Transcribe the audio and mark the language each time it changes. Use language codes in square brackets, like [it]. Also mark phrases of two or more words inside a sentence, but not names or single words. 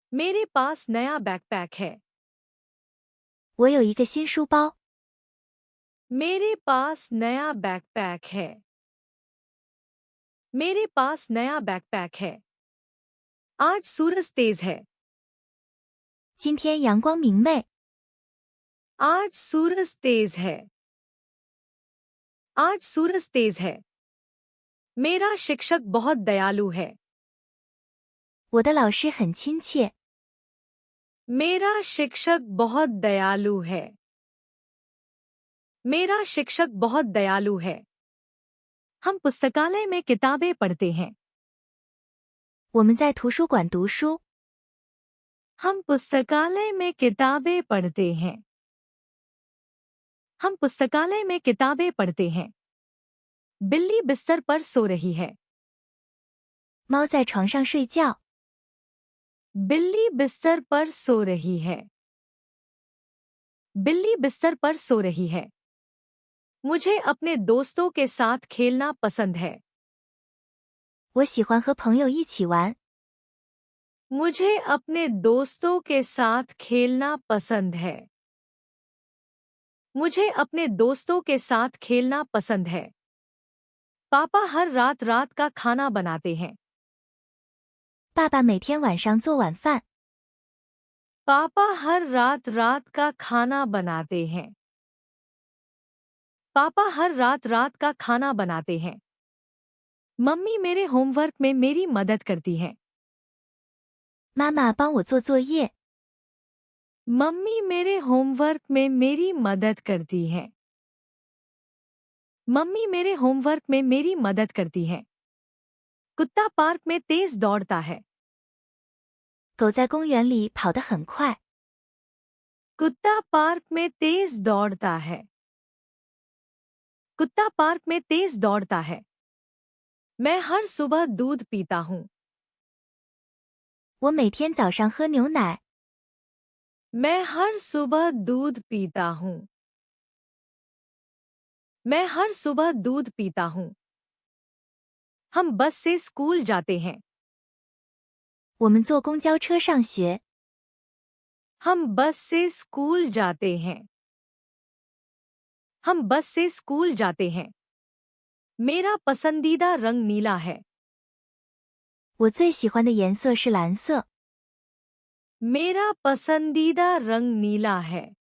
[hi] मेरे पास नया बैकपैक है। [zh] 我有一个新书包。 [hi] मेरे पास नया बैकपैक है। मेरे पास नया बैकपैक है। आज सूरज तेज है। [zh] 今天阳光明媚。 [hi] आज सूरज तेज है। आज सूरज तेज है। मेरा शिक्षक बहुत दयालु है। [zh] 我的老师很亲切。 [hi] मेरा शिक्षक बहुत दयालु है। मेरा शिक्षक बहुत दयालु है। हम पुस्तकालय में किताबें पढ़ते हैं। [zh] 我们在图书馆读书。 [hi] हम पुस्तकालय में किताबें पढ़ते हैं। हम पुस्तकालय में किताबें पढ़ते हैं। बिल्ली बिस्तर पर सो रही है। [zh] 猫在床上睡觉。 [hi] बिल्ली बिस्तर पर सो रही है। बिल्ली बिस्तर पर सो रही है। मुझे अपने दोस्तों के साथ खेलना पसंद है। [zh] 我喜欢和朋友一起玩。 [hi] मुझे अपने दोस्तों के साथ खेलना पसंद है। मुझे अपने दोस्तों के साथ खेलना पसंद है। पापा हर रात रात का खाना बनाते हैं। [zh] 爸爸每天晚上做晚饭。 [hi] पापा हर रात रात का खाना बनाते हैं। पापा हर रात रात का खाना बनाते हैं। मम्मी मेरे होमवर्क में मेरी मदद करती हैं। [zh] 妈妈帮我做作业。 [hi] मम्मी मेरे होमवर्क में मेरी मदद करती हैं। मम्मी मेरे होमवर्क में मेरी मदद करती हैं। कुत्ता पार्क में तेज दौड़ता है। [zh] 狗在公园里跑得很快。 [hi] कुत्ता पार्क में तेज दौड़ता है। कुत्ता पार्क में तेज दौड़ता है। मैं हर सुबह दूध पीता हूँ। [zh] 我每天早上喝牛奶。 [hi] मैं हर सुबह दूध पीता हूँ। मैं हर सुबह दूध पीता हूँ। हम बस से स्कूल जाते हैं। [zh] 我们坐公交车上学。 [hi] हम बस से स्कूल जाते हैं। हम बस से स्कूल जाते हैं। मेरा पसंदीदा रंग नीला है। [zh] 我最喜欢的颜色是蓝色。 [hi] मेरा पसंदीदा रंग नीला है।